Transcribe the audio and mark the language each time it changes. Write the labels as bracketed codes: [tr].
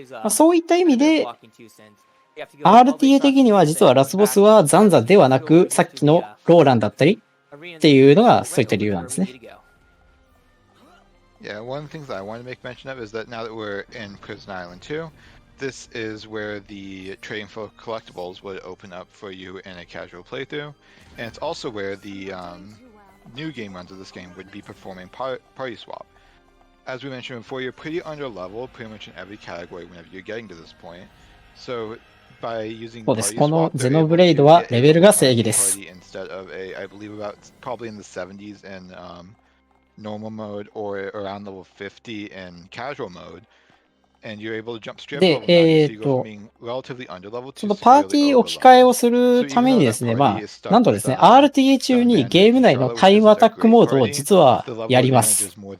[ja] そういった意味で、RTA 的には実はラスボスはザンザではなく、さっきのローランだったりっていうのがそういった理由なんですね。 [en] Yeah, one of the things that I want to make mention of is that now that we're in Prison Island 2, this is where the trading for collectibles would open up for you in a casual playthrough, and it's also where the new game runs of this game would be performing party swap. As we mentioned before, you're pretty under level pretty much in every category whenever you're getting to this point. So by using party swap, [ja] このゼノブレイドはレベルが正義です。 [en] Instead of I believe about probably in the 70s in normal mode or around level 50 in casual mode. And you're able to jump straight up level 9, so you go from being relatively under level to [ja] そのパーティー置き換えをするためにですね、まあ、なんとですね、RTA 中にゲーム内のタイムアタックモードを実はやります。